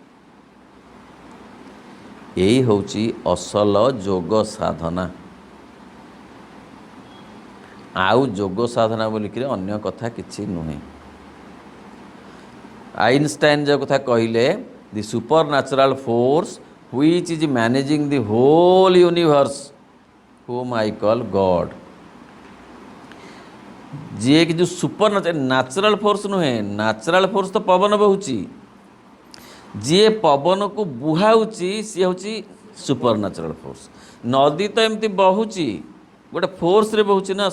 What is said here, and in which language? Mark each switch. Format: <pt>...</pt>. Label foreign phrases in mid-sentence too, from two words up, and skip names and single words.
<or>ଏଇ ହେଉଛି ଅସଲ ଯୋଗ ସାଧନା। ଆଉ ଯୋଗ ସାଧନା ବୋଲିକିରି ଅନ୍ୟ କଥା କିଛି ନୁହେଁ। ଆଇନଷ୍ଟାଇନ୍ ଯେଉଁ କଥା କହିଲେ,</or> <en>the super natural force which is managing the whole universe whom I call God।</en> <or>ଯିଏ କି ଯେଉଁ</or> <en>super natural force</en> <or>ନୁହେଁ,</or> <en>natural force</en> <or>ତ ପବନ ବହୁଛି, ଯିଏ ପବନକୁ ବୁହାଉଛି ସିଏ ହେଉଛି</or> <en>super natural force.</en> <or>ନଦୀ ତ ଏମିତି ବହୁଛି, ଗୋଟେ ଫୋର୍ସରେ ବହୁଛି ନା।</or>